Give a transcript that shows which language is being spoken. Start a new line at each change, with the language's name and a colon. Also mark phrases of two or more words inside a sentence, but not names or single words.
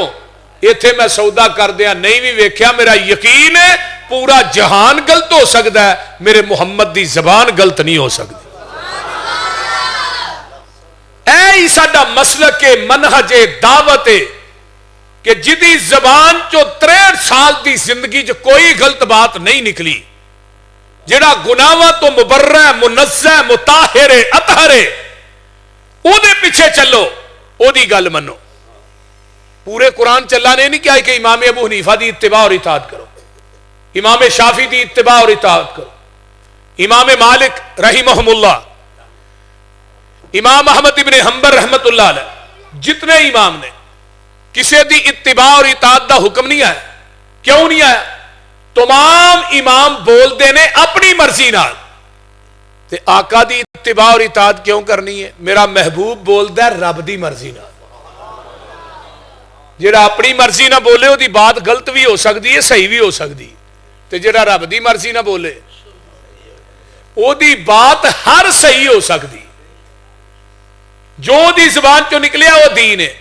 Punjabi: ایتھے میں سودا کر دیا نہیں بھی ویکھیا میرا یقین ہے پورا جہان غلط ہو سکتا ہے، میرے محمد دی زبان غلط نہیں ہو سکتی. اے ساڈا مسلک منہج دعوت کہ جدی زبان چو 63 سال دی زندگی چ کوئی غلط بات نہیں نکلی، جڑا گناہاں تو مبرہ منزہ مطہر اطہر او دے پیچھے چلو، او دی گل منو. پورے قرآن چلا نہیں کیا کہ امام ابو حنیفہ دی اتباع اور اطاعت کرو، امام شافعی دی اتباع اور اطاعت کرو، امام مالک
Arabic: رحمہم اللہ،
Punjabi: امام احمد ابن حنبل
Arabic: رحمت اللہ علیہ،
Punjabi: جتنے امام نے کسی دی اتباع اور اطاعت دا حکم نہیں آیا. کیوں نہیں آیا؟ تمام امام بول دے نے اپنی مرضی نال، تے آقا دی اتباع اور اطاعت کیوں کرنی ہے؟ میرا محبوب بول دے رب دی مرضی نال. جڑا اپنی مرضی نہ بولے وہ دی بات غلط بھی ہو سکتی ہے صحیح بھی ہو سکتی، تے جڑا رب دی مرضی نہ بولے وہ دی بات ہر صحیح ہو سکتی. جو دی زبان چو نکلیا وہ دین ہے.